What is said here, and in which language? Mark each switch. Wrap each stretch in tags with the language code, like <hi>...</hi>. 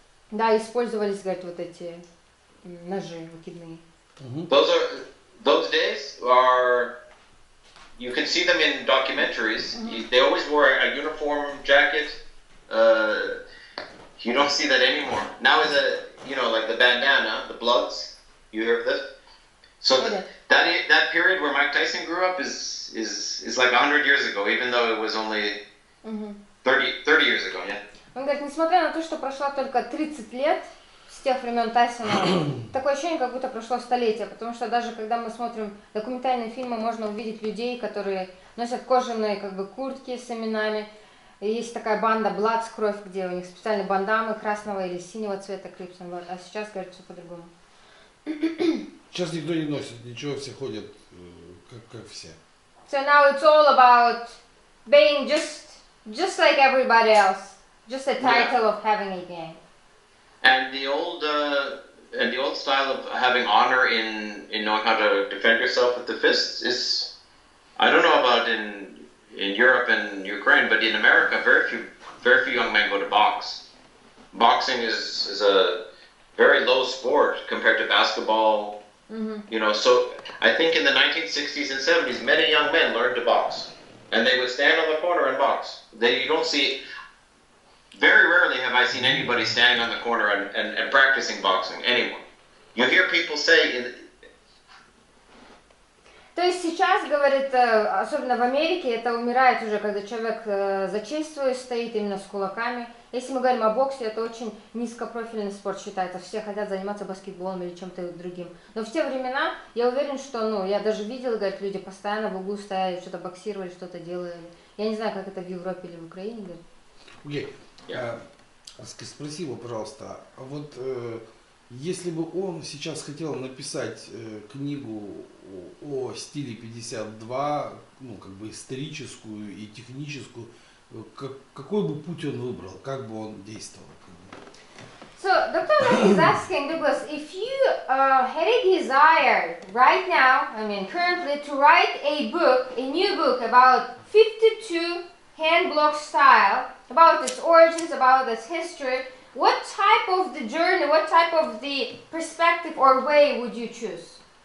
<ru>Да, использовались, говорит, вот эти ножи выкидные.</ru> <en>Those days are, you can see them in documentaries. They always wore a uniform jacket. You don't see that anymore. Now is like the bandana, the Bloods. You hear of this? So that period where Mike Tyson grew up is like 100 years ago, even though it was only 30 years ago. Yeah.</en> <ru>Он говорит, несмотря на то, что прошло только 30 лет с тех времен Тайсона, такое ощущение, как будто прошло столетие, потому что даже когда мы смотрим документальные фильмы, можно увидеть людей, которые носят кожаные как бы куртки с именами. И есть такая банда Bloods, кровь, где у них специальные бандамы красного или синего цвета Crips and Blood, а сейчас, говорит, все по-другому. Сейчас никто не носит, ничего, все ходят как все.</ru> <en>So now it's all about being just like everybody else, just a title of having a gang. And the old style of having honor in knowing how to defend yourself with the fists is, I don't know about in Europe and Ukraine, but in America, very few young men go to box. Boxing is a very low sport compared to basketball. So I think in the 1960s and 70s, many young men learned to box, and they would stand on the corner and box. You don't see. Very rarely have I seen anybody standing on the corner and practicing boxing. Anyone. You hear people say.</en> <ru>То есть сейчас, говорит, особенно в Америке, это умирает уже, когда человек за честь свою стоит именно с кулаками. Если мы говорим о боксе, это очень низкопрофильный спорт считается. Все хотят заниматься баскетболом или чем-то другим. Но в те времена, я уверен, что, я даже видела, говорит, люди постоянно в углу стояли, что-то боксировали, что-то делали. Я не знаю, как это в Европе или в Украине, говорит. Спроси его, пожалуйста, а вот если бы он сейчас хотел написать книгу о стиле 52, как бы историческую и техническую, какой бы путь он выбрал, как бы он действовал?</ru> <en>So, Dr. Mack is asking, Douglas, if you had a desire right now, currently, to write a new book about 52 hand block style, about its origins, about its history, what type of the journey, what type of the perspective or way would you choose?</en>